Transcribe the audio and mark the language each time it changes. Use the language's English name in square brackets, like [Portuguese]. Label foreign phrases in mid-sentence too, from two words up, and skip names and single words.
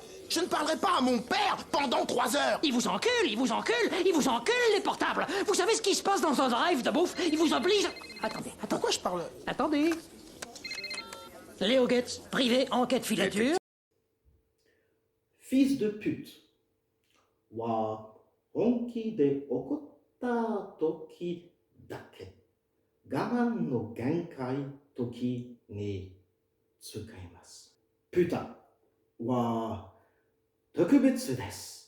[French] Je ne parlerai pas à mon père pendant 3 heures. Ils vous enculent, les portables. Vous savez ce qui se passe dans un drive de bouffe? Ils vous obligent... Attendez. Pourquoi je parle? Attendez. Léo Goetz, privé, enquête filature. Fils de pute [Japanese] は本気で怒った時だけ我慢の限界時に使います。プタは特別です。